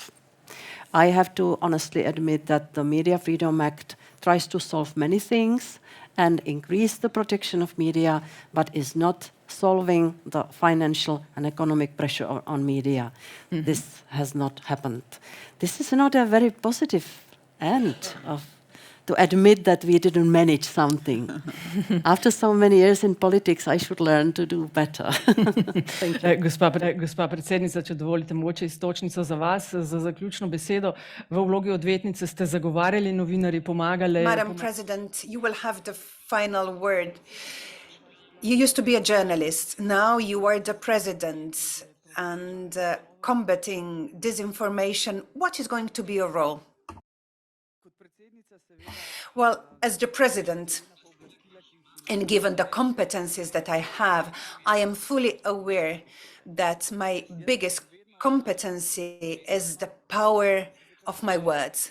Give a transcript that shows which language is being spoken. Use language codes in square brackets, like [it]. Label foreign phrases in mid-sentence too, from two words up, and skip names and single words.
[en] I have to honestly admit that the Media Freedom Act tries to solve many things and increase the protection of media, but is not solving the financial and economic pressure on media. This has not happened. This is not a very positive end to admit that we didn't manage something. After so many years in politics, I should learn to do better. Thank you. [sl] Gospa predsednica, če dovolite mogoče iztočnico za vas, za zaključno besedo. V vlogi odvetnice ste zagovarjali novinarji, pomagali. [en] Madam President, you will have the final word. You used to be a journalist. Now you are the president and combating disinformation. What is going to be your role? Well, as the president, and given the competencies that I have, I am fully aware that my biggest competency is the power of my words.